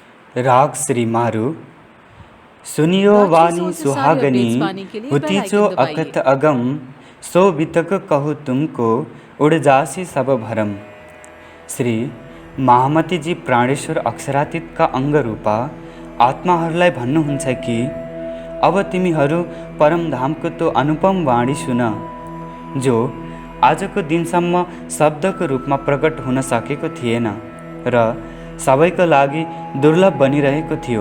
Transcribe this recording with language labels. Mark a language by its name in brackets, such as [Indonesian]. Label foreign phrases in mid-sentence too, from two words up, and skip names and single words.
[Hindi] राग श्री मारु। सुनियो वाणी सुहागनी, हुतीचो अकथ अगम, सो बितक कहु तुमको, उड़ जासी सब भरम। [Nepali] श्री महामतीजी प्राणेश्वर अक्षरातीतका अङ्गरूपा आत्माहरूलाई भन्नुहुन्छ कि अब तिमीहरू परमधामको त्यो अनुपम वाणी सुन, जो आजको दिनसम्म शब्दको रूपमा प्रकट हुन सकेको थिएन र सबैको लागि दुर्लभ बनिरहेको थियो।